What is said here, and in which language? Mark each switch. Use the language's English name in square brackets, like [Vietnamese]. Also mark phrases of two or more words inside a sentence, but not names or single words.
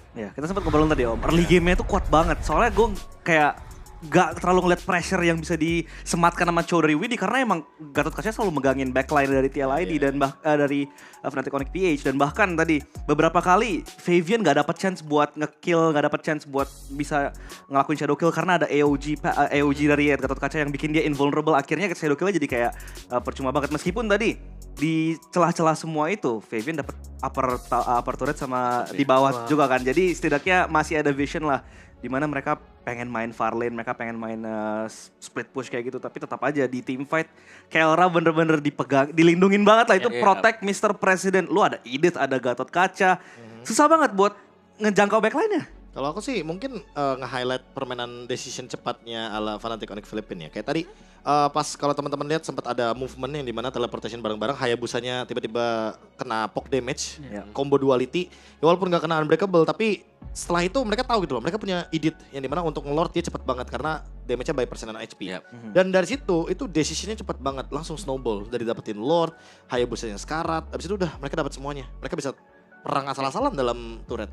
[Indonesian] Ya, kita sempat ngobrolin tadi Om. [English] Early game-nya [Indonesian] tuh kuat banget. Soalnya gue kayak gak terlalu ngeliat pressure yang bisa disematkan sama Chowdhury Widi karena emang Gatot Kaca selalu megangin backline dari TLID dan dari Fnatic Onyx PH, dan bahkan tadi beberapa kali Favian gak dapat chance buat nge-kill, gak dapat chance buat bisa ngelakuin [English] shadow kill [Indonesian] karena ada AOG dari Gatot Kaca yang bikin dia invulnerable. Akhirnya [English] shadow killnya [Indonesian] jadi kayak percuma banget. Meskipun tadi di celah-celah semua itu Favian dapat [English] upper turret [Indonesian] sama di bawah juga kan. Jadi setidaknya masih ada vision lah dimana mereka pengen main [English] far lane, [Indonesian] mereka pengen main [English] split push [Indonesian] kayak gitu, tapi tetap aja di [English] team fight [Indonesian] Kelra bener-bener dilindungin banget lah. [English] Itu protect Mr. President. [Indonesian] Lu ada Edith, ada Gatot Kaca, susah banget buat ngejangkau backline-nya. Kalau aku sih mungkin nge-highlight permainan decision cepatnya ala Fnatic Onyx Philippines ya. Kayak tadi pas kalau teman-teman lihat sempat ada movement yang dimana teleportation bareng-bareng, Hayabusanya tiba-tiba kena [English] poke damage, combo duality. [Indonesian] Ya walaupun gak kena unbreakable, tapi setelah itu mereka tahu gitu loh, mereka punya edit yang dimana untuk nge-lord dia cepat banget karena damage-nya by persenan HP. Dan dari situ itu decision-nya cepat banget, langsung snowball. Dari dapetin lord, Hayabusanya sekarat, habis itu udah mereka dapat semuanya. Mereka bisa perang asal-asalan dalam turret.